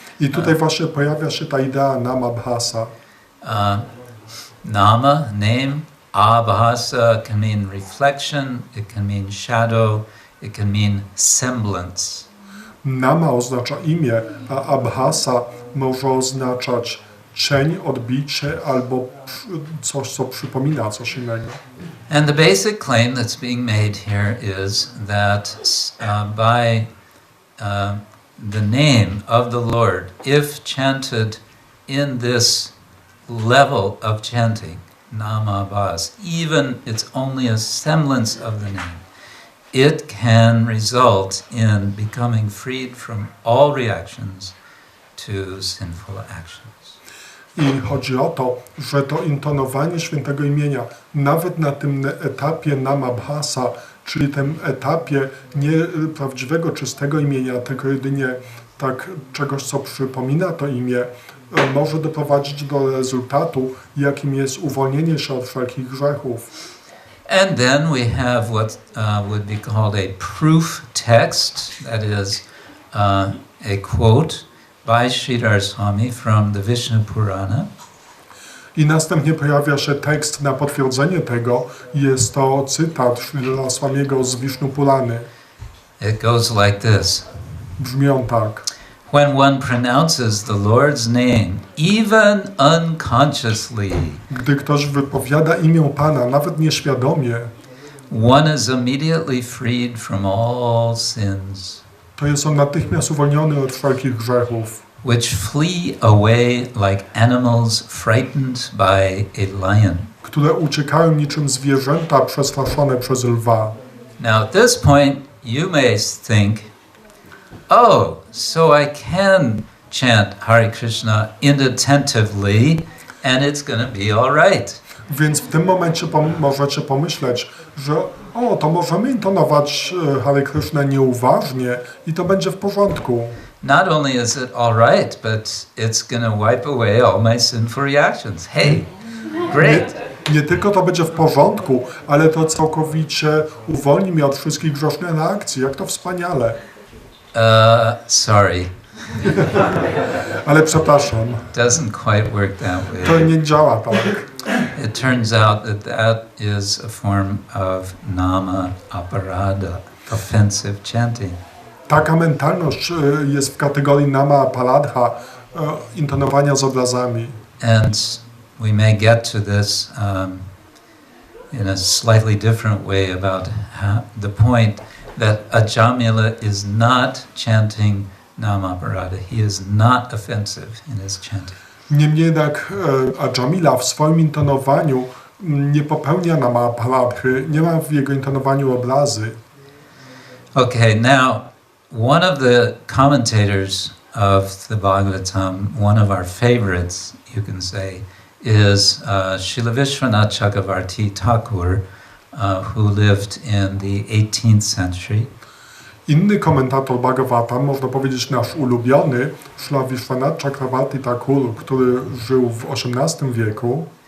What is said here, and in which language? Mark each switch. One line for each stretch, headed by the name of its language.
Polish: I tutaj właśnie pojawia się ta idea namabhasa.
English: Nama, name, abhasa can mean reflection, it can mean shadow, it can mean semblance.
Polish: Nama oznacza imię, a abhasa może oznaczać cień, odbicie albo coś, co przypomina coś innego.
English: And the basic claim that's being made here is that by the name of the Lord, if chanted in this level of chanting, namabhas, even it's only a semblance of the name, it can result in becoming freed from all reactions to sinful actions.
Polish: I chodzi o to, że to intonowanie świętego imienia, nawet na tym etapie namabhasa, czyli tym etapie nie prawdziwego, czystego imienia, tylko jedynie tak czegoś, co przypomina to imię, może doprowadzić do rezultatu, jakim jest uwolnienie się od wszelkich grzechów.
English: And then we have what would be called a proof text, that is a quote by Sridhar Swami from the Vishnu Purana.
Polish: I następnie pojawia się tekst na potwierdzenie tego. Jest to cytat Sridhara Swamiego z Vishnu Purany.
English: It goes like this.
Polish: Brzmi on tak.
English: When one pronounces the Lord's name, even unconsciously,
Polish: Gdy ktoś wypowiada imię Pana, nawet nieświadomie,
English: one is immediately freed from all sins,
Polish: to jest on natychmiast uwolniony od wszelkich grzechów,
English: which flee away like animals frightened by a lion.
Polish: które uciekają niczym zwierzęta przestraszone przez lwa.
English: Now at this point you may think, oh, so I can chant Hare Krishna inattentively and it's going to be all right.
Polish: Więc w tym momencie możecie pomyśleć, że to możemy intonować Hare Krishna nieuważnie i to będzie w porządku.
English: Not only is it all right, but it's going to wipe away all my sinful reactions. Hey, great.
Polish: Nie tylko to będzie w porządku, ale to całkowicie uwolni mnie od wszystkich grzesznych reakcji. Jak to wspaniale.
English: Sorry.
Polish: Ale przepraszam.
English: Doesn't quite work that way.
Polish: To nie działa tak.
English: It turns out that that is a form of nama aparada, offensive chanting.
Polish: Taka mentalność jest w kategorii nama paladha, intonowania z obrazami.
English: And we may get to this in a slightly different way about the point that Ajamila is not chanting Namaparada. He is not offensive in his chanting.
Polish: Niemniej jednak Ajamila w swoim intonowaniu nie popełnia namapaladhy, nie ma w jego intonowaniu obrazy.
English: Okay, now one of the commentators of the Bhagavatam, one of our favorites, you can say, is Srila Vishwanath Chakravarti Thakur, who lived in the 18th century.
Polish: Inny komentator Bhagavatam, można powiedzieć nasz ulubiony, Srila Vishwanath Chakravarti Thakur, który żył w XVIII wieku.